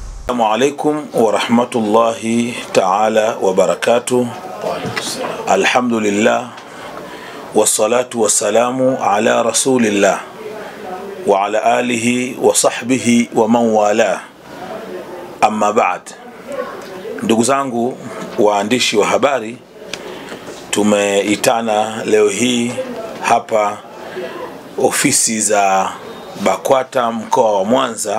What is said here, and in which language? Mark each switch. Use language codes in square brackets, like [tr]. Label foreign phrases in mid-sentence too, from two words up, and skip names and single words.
[ar] السلام عليكم ورحمة الله تعالى وبركاته. الحمد لله والصلاة والسلام على رسول الله وعلى آله وصحبه ومن والاه. أما بعد. [sw] Ndugu zangu waandishi wa habari, tumeitana leo hii hapa ofisi za BAKWATA mkoa wa Mwanza.